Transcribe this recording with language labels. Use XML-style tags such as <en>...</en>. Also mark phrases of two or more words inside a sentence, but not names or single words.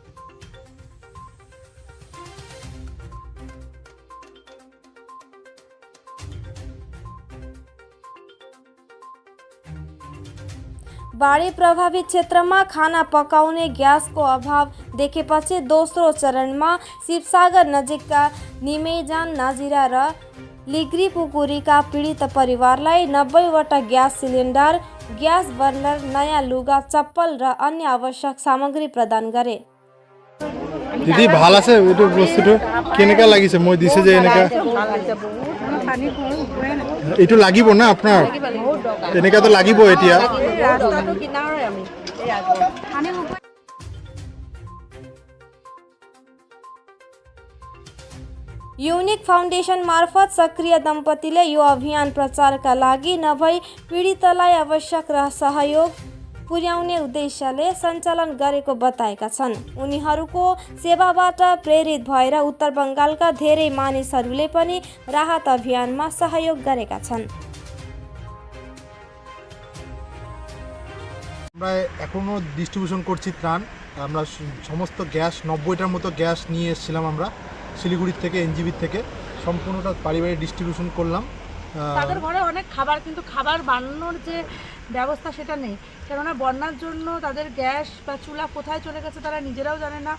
<ne>बाढी प्रभावित क्षेत्रमा खाना पकाउने ग्यासको अभाव देखेपछि दोस्रो चरणमा शिवसागर नजिकका निमेजान, नाजिरा र लिग्रीपुकुरीका पीडित परिवारलाई 90वटा ग्यास सिलिन्डर, ग्यास बर्नर, नयाँ लुगा, चप्पल र अन्य आवश्यक सामग्री प्रदान गरे।</ne> <as>দিদি ভাল আছে এইটো বস্তুটো কেনেকা লাগিছে মই দিছে যে এনেকা এইটো লাগিব না আপনার এনেকা তো লাগিব এতিয়া</as> <ne>युनिक फाउन्डेसन मार्फत सक्रिय दम्पतिले यो अभियान प्रचारका लागि नभई पीडितलाई आवश्यक सहयोग पुर्याउने उद्देश्यले सञ्चालन गरेको बताएका छन्। उनीहरूको सेवाबाट प्रेरित भएर उत्तर बङ्गालका धेरै मानिसहरूले पनि राहत अभियानमा सहयोग गरेका छन्।</ne> <bn>আমরা এখনো ডিস্ট্রিবিউশন করছি ত্রাণ। আমরা সমস্ত গ্যাস 90টার মতো গ্যাস নিয়ে এসেছিলাম আমরা শিলিগুড়ি থেকে, এনজিবি থেকে, সম্পূর্ণটা বাড়ি বাড়ি ডিস্ট্রিবিউশন করলাম। তাদের ঘরে অনেক খাবার, কিন্তু খাবার বানানোর যে ব্যবস্থা সেটা নেই, কেননা বন্যার জন্য তাদের গ্যাস বা চুলা কোথায় চলে গেছে তারা নিজেরাও জানে না।</bn>